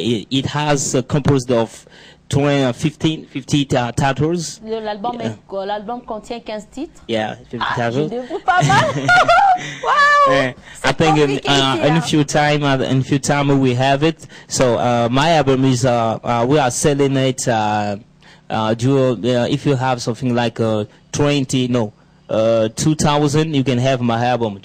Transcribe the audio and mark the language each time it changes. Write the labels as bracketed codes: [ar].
[en] It has composed of 50 titles. [fr] L'album contient 15 titres. [en] Yeah, 50 titles. [fr] Pas mal. Wow. [en] I think in a few time we have it. So my album is we are selling it. If you have something like 2,000, you can have my album.